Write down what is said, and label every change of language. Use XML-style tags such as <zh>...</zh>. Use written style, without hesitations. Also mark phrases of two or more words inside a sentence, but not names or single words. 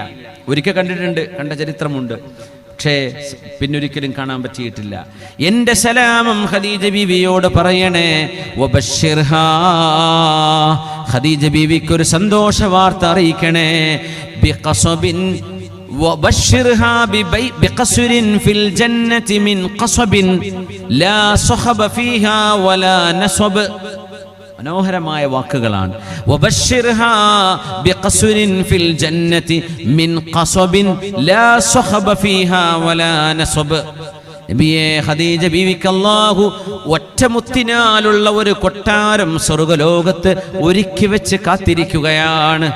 <ml>ഒരിക്കൽ കണ്ടിട്ടുണ്ട്, കണ്ട ചരിത്രമുണ്ട്, പക്ഷേ പിന്നൊരിക്കലും കാണാൻ പറ്റിയിട്ടില്ല. എൻ്റെ സലാമും ഖദീജ ബീവിയോട് പറയണേ. വബശ്ശിർഹാ, ഖദീജ ബീവിക്ക് ഒരു സന്തോഷ വാർത്ത അറിയിക്കണേ.</ml> <ar>ബിഖസബിൻ وبشرها بقصر في الجنة من قصب لا صخب فيها ولا نصب.</ar> <ml>മനോഹരമായ വാക്കുകളാണ്.</ml> <ar>وبشرها بقصر في الجنة من قصب لا صخب فيها ولا نصب.</ar> <ml>നബിയേ, ഖദീജ ബീവിക്ക് അല്ലാഹു ഒറ്റമുത്തിനാലുള്ള ഒരു കൊട്ടാരം സ്വർഗ്ഗലോകത്ത് ഒരുക്കി വെച്ച് കാത്തിരിക്കുകയാണ്.</ml>